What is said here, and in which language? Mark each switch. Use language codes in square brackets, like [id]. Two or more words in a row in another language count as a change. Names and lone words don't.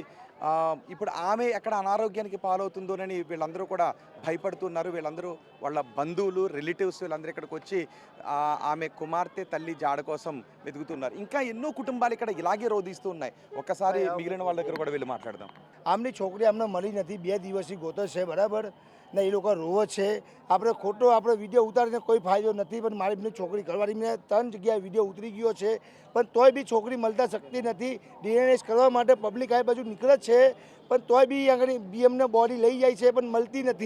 [te] ఇప్పుడు ఆమె ఎక్కడ అనారోగ్యానికి పాలవుతుందోనని వీళ్ళందరూ కూడా భయపడుతున్నారు. వీళ్ళందరూ వాళ్ళ బంధువులు, రిలేటివ్స్ వీళ్ళందరూ ఇక్కడికి వచ్చి ఆమె కుమార్తె తల్లి జాడ కోసం వెతుకుతున్నారు. ఇంకా ఎన్నో కుటుంబాలు ఇక్కడ ఇలాగే రోధిస్తూ ఉన్నాయి. ఒక్కసారి మిగిలిన వాళ్ళ దగ్గర కూడా వెళ్ళి మాట్లాడదాం. [gu] આમની છોકરી અમને મળી નથી, 2 દિવસથી ગોતો છે, બરાબર ને એ લોકો રોવે છે. આપણે ખોટો આપણે વિડીયો ઉતારીને કોઈ ફાયદો નથી, પણ મારી બેની છોકરી ઘરવાળી મેં 3 જગ્યાએ વિડીયો ઉતરી ગયો છે, પણ તોય બી છોકરી મળતા શકતી નથી. ડીએનએસ કરવા માટે પબ્લિક આ બાજુ નીકળે છે, પણ તોય બી આગળ બીએમને બોડી લઈ જાય છે, પણ મળતી નથી.